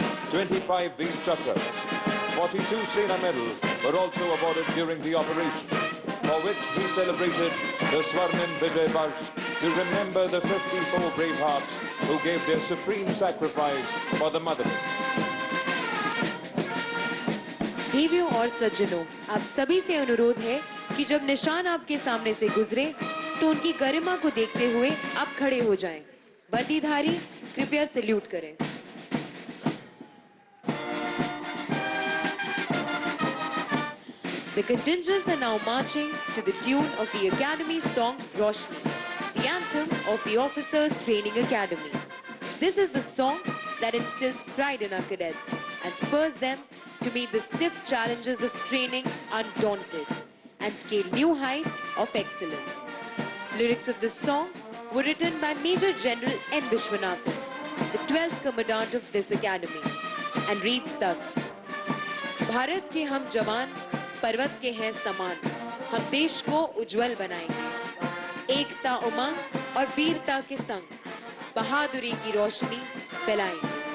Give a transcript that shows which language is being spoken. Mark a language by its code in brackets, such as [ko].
[en] 25 Veer Chakras, 42 Sena Medal were also awarded during the operation, for which we celebrated the Swarnim Vijay Varsh to remember the 54 brave hearts who gave their supreme sacrifice for the motherland. [hi] देवियों और सज्जनों, आप सभी से अनुरोध है कि जब निशान आपके सामने से गुजरे तो उनकी गरिमा को देखते हुए आप खड़े हो जाएं। वर्दीधारी कृपया सैल्यूट करें। [en] The contingents are now marching to the tune of the Academy song Roshni, the anthem of the Officers Training Academy. This is the song that instills pride in our cadets and spurs them to meet the stiff challenges of training undaunted and scale new heights of excellence. Lyrics of this song were written by Major General N. [hi] Vishwanathan, [en] the 12th Commandant of this academy, and reads thus: [hi] Bharat के हम जवान पर्वत के हैं समान, हम देश को उज्जवल बनाएंगे, एकता उमंग और वीरता के संग बहादुरी की रोशनी फैलाएंगे।